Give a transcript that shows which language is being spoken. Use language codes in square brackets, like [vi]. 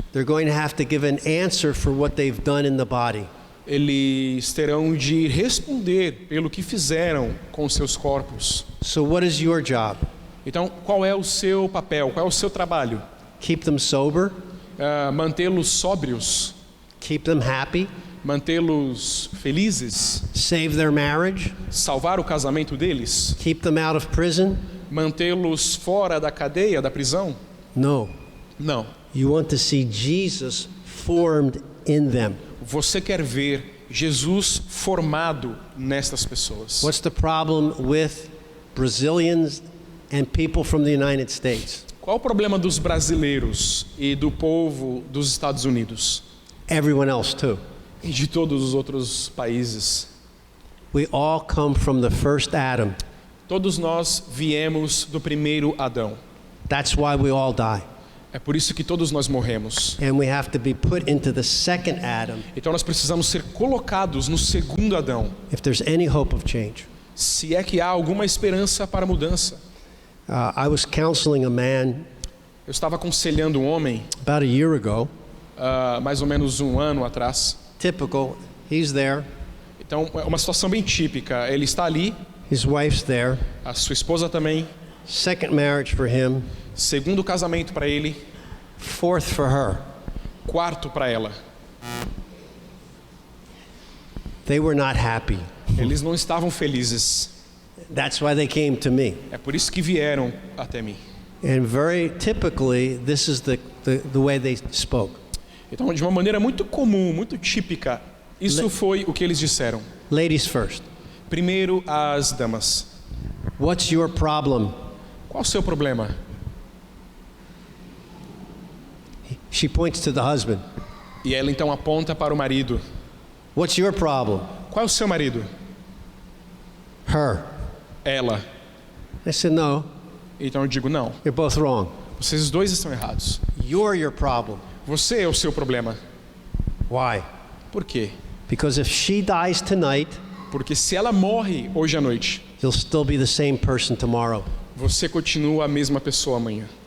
[en] They're going to have to give an answer for what they've done in the body. [pt] Eles terão de responder pelo que fizeram com seus corpos. [en] So what is your job? [pt] Então, qual é o seu papel? Qual é o seu trabalho? [en] Keep them sober, [pt] Mantê-los sóbrios, [en] keep them happy, [pt] mantê-los felizes, [en] save their marriage, [pt] salvar o casamento deles, [en] keep them out of prison? [pt] mantê-los fora da cadeia, da prisão? [en] No. [pt] Não. [en] You want to see Jesus formed in them. [pt] Você quer ver Jesus formado nestas pessoas. [en] What's the problem with Brazilians and people from the United States? [pt] Qual o problema dos brasileiros e do povo dos Estados Unidos? [en] Everyone else too. [pt] E de todos os outros países? [en] We all come from the first Adam. [pt] Todos nós viemos do primeiro Adão. [en] That's why we all die. [pt] É por isso que todos nós morremos. [en] And we have to be put into the second Adam [pt] Então nós precisamos ser colocados no segundo Adão, [en] if there's any hope of change. [pt] se é que há alguma esperança para a mudança. [en] I was counseling a man [pt] Eu estava aconselhando um homem, [en] about a year ago. [pt] mais ou menos um ano atrás. [en] Typical. He's there. [pt] Então é uma situação bem típica. Ele está ali, [en] His wife's there. [pt] a sua esposa também. [en] Second marriage for him. [pt] Segundo casamento para ele, [en] Fourth for her. [pt] quarto para ela. [en] They were not happy. [pt] Eles não estavam felizes. [en] That's why they came to me. [pt] É por isso que vieram até mim. [en] And very typically, this is the way they spoke. [pt] Então, de uma maneira muito comum, muito típica, isso foi o que eles disseram. [en] Ladies first. [pt] Primeiro, as damas. [en] What's your problem? [pt] Qual o seu problema? [en] She points to the husband. [pt] E ela então aponta para o marido. [en] What's your problem? [pt] Qual é o seu marido? [en] Her. [pt] Ela. [en] I said, no, [pt] Então eu digo, não. [en] you're both wrong. [pt] Vocês dois estão errados. [en] You're your problem. [pt] Você é o seu problema. [en] Why? [pt] Por quê? [en] Because if she dies tonight, [pt] Porque se ela morre hoje à noite, [en] you'll still be the same person tomorrow. [pt] você continua a mesma pessoa amanhã.